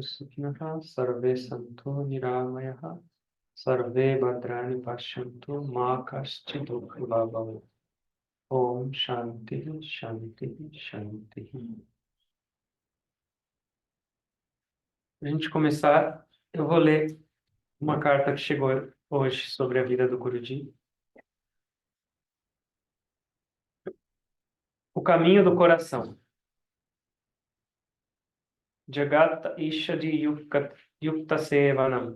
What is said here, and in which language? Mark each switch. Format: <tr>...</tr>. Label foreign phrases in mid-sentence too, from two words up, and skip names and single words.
<sa>Sukhinaha, Sarve Santu Niramayaha, Sarve Bhadrani Pashyantu Ma Kaschid Dukha Bhavantu. Om Shanti, Shanti, Shanti.</sa> <pt>Para a gente começar, eu vou ler uma carta que chegou hoje sobre a vida do Guruji. O caminho do coração.</pt> <sa>Jagata Ishadi Yukta Sevanam.</sa>